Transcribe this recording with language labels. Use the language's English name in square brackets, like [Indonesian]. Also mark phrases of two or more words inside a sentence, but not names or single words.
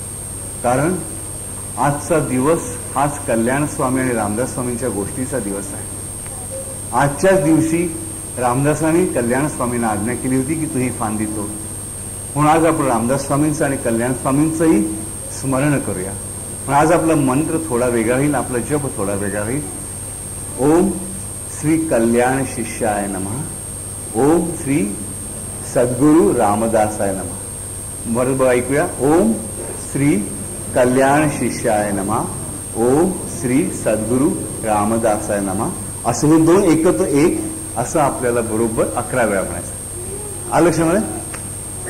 [Marathi] कारण आजचा दिवस हाच कल्याण स्वामी आणि रामदास स्वामींच्या गोष्टीचा दिवस आहे. आजच्याच दिवशी रामदासांनी कल्याण स्वामींना आज्ञा केली होती की तू ही फांदी तोड. म्हणून आज आपण रामदास स्वामींचं आणि कल्याण स्वामींचंही स्मरण करूया. पण आज आपला मंत्र थोडा वेगळा होईल, आपला जप थोडा वेगळा होईल. [Sanskrit] ओम श्री कल्याण शिष्याय नमः, ओम श्री सद्गुरु रामदासाय नमः. [Marathi] बरोबर ऐकूया. [Sanskrit] ओम श्री कल्याण शिष्याय नमः, ओम श्री सद्गुरु रामदासाय नमः. [Marathi] असं हे 2 एकत्र एक असं आपल्याला बरोबर 11 वेळा म्हणायचं. आलं लक्षामध्ये?